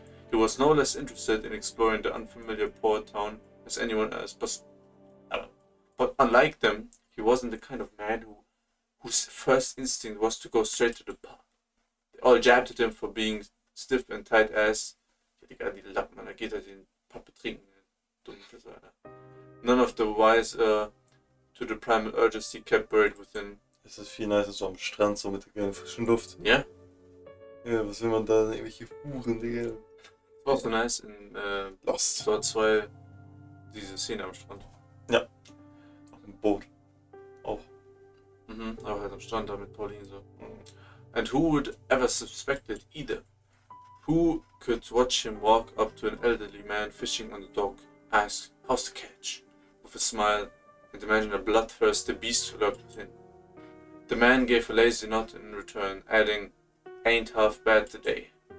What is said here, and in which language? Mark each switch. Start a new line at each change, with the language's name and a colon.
English: He was no less interested in exploring the unfamiliar port town as anyone else, but unlike them, he wasn't the kind of man whose first instinct was to go straight to the pub. They all jabbed at him for being stiff and tight-ass.
German: Ja, Digga, die Lappen, da geht er den Pub betrinken. Dumm das, Alter.
English: None of the wise to the primal urges he kept buried within.
German: Es ist viel nicer so am Strand, so mit der geilen frischen Luft. Ja? Ja, was will man da? Irgendwelche Huren, Digga. Das war so nice in Lost. dort 2, diese Szene am Strand. Ja. Auf dem Boot. Auch. Aber halt am Strand da mit Pauline so.
English: And who would ever suspect it either? Who could watch him walk up to an elderly man fishing on the dock, ask, "How's the catch?" with a smile, and imagine a bloodthirsty beast who lurked within. The man gave a lazy nod in return, adding, "Ain't half bad today."